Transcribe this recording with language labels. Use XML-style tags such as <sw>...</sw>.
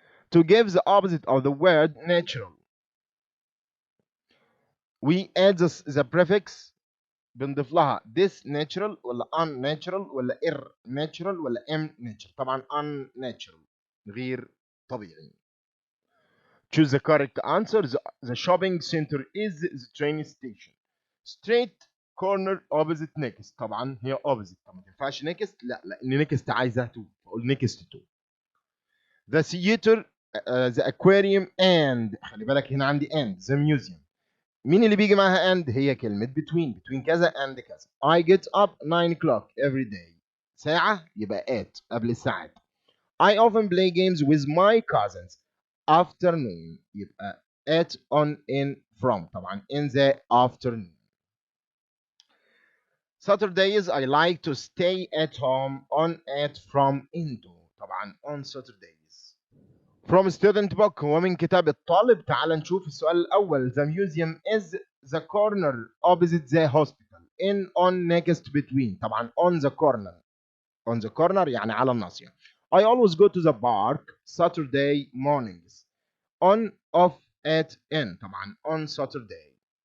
<en>To give the opposite of the word natural we add the prefix،</en> <ar>بنضيف لها</ar> <en>this natural ولا unnatural ولا irnatural ولا natural.</en> <ar>طبعا unnatural غير طبيعي.</ar> <en>Choose the correct answer. The shopping center is the train station. Straight corner opposite next.</en> <ar>طبعا هي opposite. طبعا ما تنفعش next، لا لان next عايزه to فاقول next to.</ar> <en>The theater the aquarium and</en> <ar>خلي بالك هنا عندي</ar> <en>and the museum.</en> <ar>مين اللي بيجي معاها and؟ هي كلمة between كذا and كذا.</ar> <en>I get up 9 o'clock every day.</en> <ar>ساعة يبقى at قبل الساعات.</ar> <en>I often play games with my cousins. Afternoon يبقى at on in from. طبعا in the afternoon. Saturdays I like to stay at home. On at from into. طبعا on Saturdays. From student book</en> <ar>هو من كتاب الطالب. تعال نشوف السؤال الأول.</ar> <en>The museum is the corner opposite the hospital. In on next between. طبعا on the corner. On the corner</en> <ar>يعني على الناصية.</ar> <en>I always go to the park Saturday mornings. On off at in. طبعا on Saturday.</en>